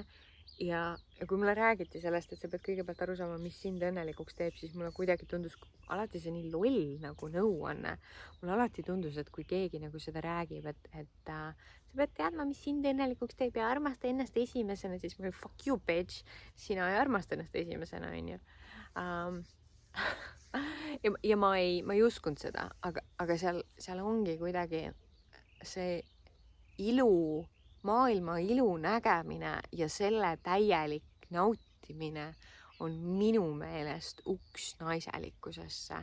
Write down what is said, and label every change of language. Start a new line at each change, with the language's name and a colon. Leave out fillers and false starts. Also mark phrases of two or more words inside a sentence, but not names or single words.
Estonian: Ja kui mulle räägiti sellest, et sa pead kõigepealt aru saama, mis sind õnnelikuks teeb, siis mulle kuidagi tundus alati see nii loll nagu nõuanne. Mulle alati tundus, et kui keegi nagu seda räägib, et sa pead teadma, mis sind õnnelikuks teeb ja armasta ennast esimesena, siis ma olin
English: fuck you bitch,
Estonian: sina ei armasta ennast esimesena, on ju. Ja ma ei uskunud seda, aga seal ongi kuidagi see ilu, maailma ilu nägemine ja selle täielik nautimine on minu meelest uks naiselikkusesse.